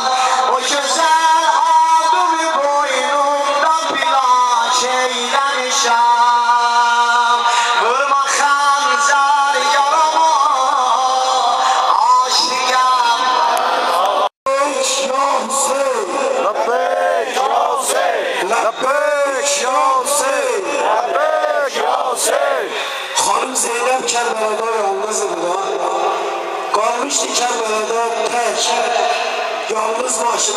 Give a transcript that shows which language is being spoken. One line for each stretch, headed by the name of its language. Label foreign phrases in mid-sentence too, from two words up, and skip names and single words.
Azerbaijani: O gözəl adımı boynumda plak eyləmişəm. Vurma xəncər yarama, aşiqəm.
Arabic: Labbeyk ya Hüseyin. Labbeyk ya Hüseyin. Labbeyk ya Hüseyin.
Turkish: Hanım Zeynep Kerbela'da yalnızdı da. Kalmıştı Kerbela'da tek. Yalnız başına.